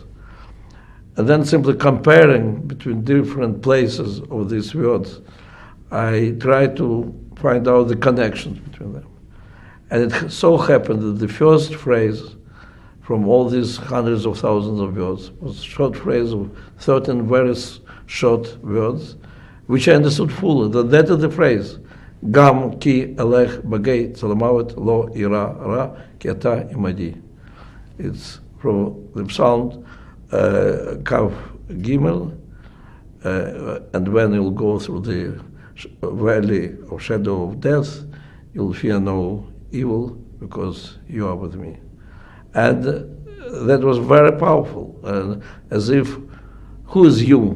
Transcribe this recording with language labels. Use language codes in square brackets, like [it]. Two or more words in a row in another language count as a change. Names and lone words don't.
[en] And then simply comparing between different places of these words, I try to find out the connections between them. And it so happened that the first phrase from all these hundreds of thousands of words was a short phrase of 13 very short words, which I understood fully, that is the phrase, [he] גם כי אלך בגיא צלמות לא אירא רע כי אתה עמדי. [en] It's from the Psalm Kav Gimel, and when you'll go through the valley of shadow of death, you'll fear no evil because you are with me. And that was very powerful, as if, who is you?